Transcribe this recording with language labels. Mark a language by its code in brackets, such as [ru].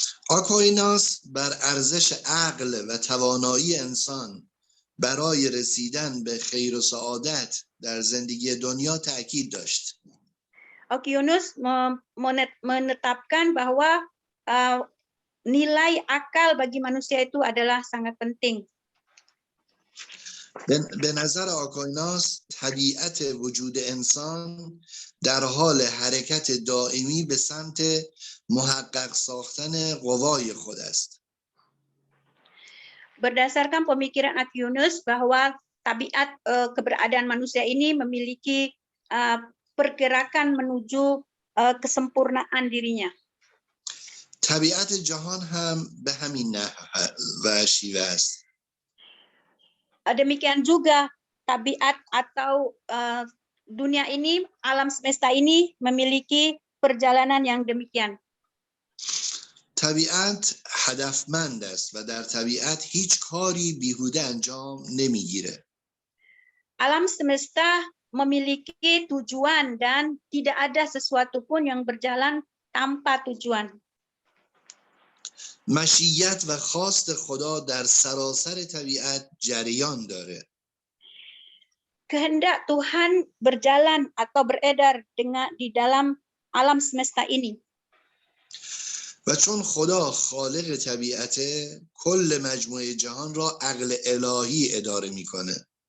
[fa] آکویناس بر ارزش عقل و توانایی انسان برای رسیدن به خیر و سعادت در زندگی دنیا تأکید داشت. [id] Aquinas menetapkan bahwa nilai akal bagi manusia itu adalah sangat penting. [fa] به نظر آکویناس طبیعت وجود انسان در حال حرکت دائمی به سمت محقق ساختن قوای خود است. [id] Berdasarkan pemikiran Aquinas bahwa tabiat keberadaan manusia ini memiliki pergerakan menuju kesempurnaan dirinya. [fa] طبیعت جهان هم به همین نحو و شیوه است. [id] Demikian juga tabiat atau dunia ini, alam semesta ini memiliki perjalanan yang demikian. [fa] طبیعت هدفمند است و در طبیعت هیچ کاری بیهوده انجام نمیگیره. [id] Alam semesta memiliki tujuan dan tidak ada sesuatu pun yang berjalan tanpa tujuan. [fa] مشیت و خواست خدا در سراسر طبیعت جریان داره. [id] Kehendak Tuhan berjalan atau beredar di dalam alam semesta ini. [fa] و چون خدا خالق طبیعته کل مجموعه جهان را عقل الهی اداره میکنه.